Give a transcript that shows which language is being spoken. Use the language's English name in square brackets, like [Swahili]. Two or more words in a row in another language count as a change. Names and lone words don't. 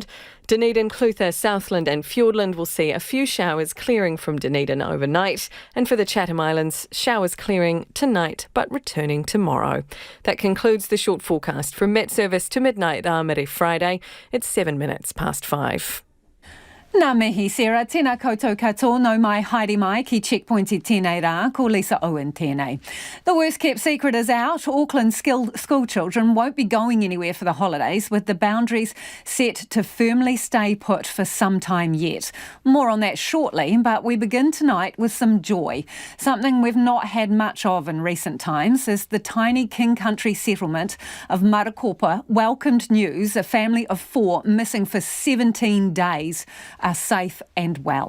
[English] Dunedin, Clutha, Southland and Fiordland will see a few showers clearing from Dunedin overnight. And for the Chatham Islands, showers clearing tonight but returning tomorrow. That concludes the short forecast from Met Service to midnight Rāmere Friday. It's 7 minutes past 5. [Māori] Nā mihi, Sarah. Tēnā koutou katoa, no mai haere mai ki checkpoint I tēnei rā, ko Lisa Owen tēnei. [English] The worst kept secret is out. Auckland school children won't be going anywhere for the holidays, with the boundaries set to firmly stay put for some time yet. More on that shortly, but we begin tonight with some joy. Something we've not had much of in recent times is the tiny King Country settlement of Marakopa welcomed news a family of 4 missing for 17 days are safe and well.